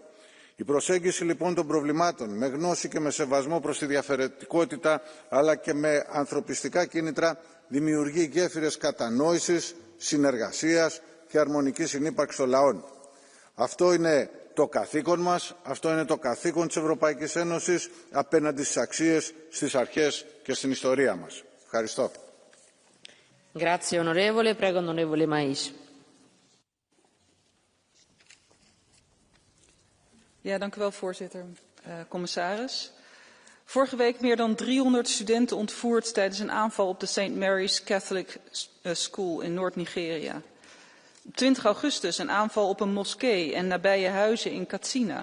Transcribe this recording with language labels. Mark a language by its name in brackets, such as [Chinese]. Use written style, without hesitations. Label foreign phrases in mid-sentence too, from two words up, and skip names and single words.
[Greek] Η προσέγγιση λοιπόν των προβλημάτων με γνώση και με σεβασμό προς τη διαφορετικότητα αλλά και με ανθρωπιστικά κίνητρα δημιουργεί γέφυρες κατανόησης, συνεργασίας και αρμονικής συνύπαρξης των λαών. Αυτό είναι το καθήκον μας, αυτό είναι το καθήκον της Ευρωπαϊκής Ένωσης απέναντι στις αξίες, στις αρχές και στην ιστορία μας. Ευχαριστώ. [Italian] Grazie onorevole, prego onorevole Mais. [Dutch] Ja, dank u wel, voorzitter. Commissaris. Vorige week meer dan 300 studenten ontvoerd tijdens een aanval op de St. Mary's Catholic School in Noord-Nigeria. Op 20 augustus een aanval op een moskee en nabije huizen in Katsina.